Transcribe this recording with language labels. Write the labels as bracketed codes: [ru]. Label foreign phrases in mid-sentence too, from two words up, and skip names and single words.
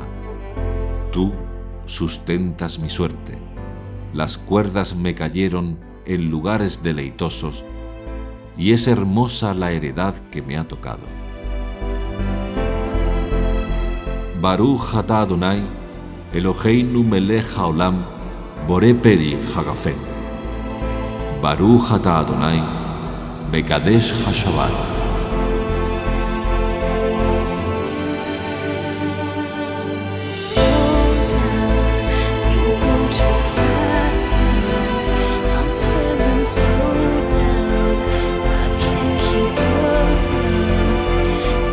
[es] Tú sustentas mi suerte. Las cuerdas me cayeron en lugares deleitosos y es hermosa la heredad que me ha tocado. [he] ברוך אתה אדוני אלוהינו מלך העולם בורא פרי הגפן. ברוך אתה אדוני מקדש השבת. [en] Slow down, you go too fast now. I'm telling slow down, I can't keep up now.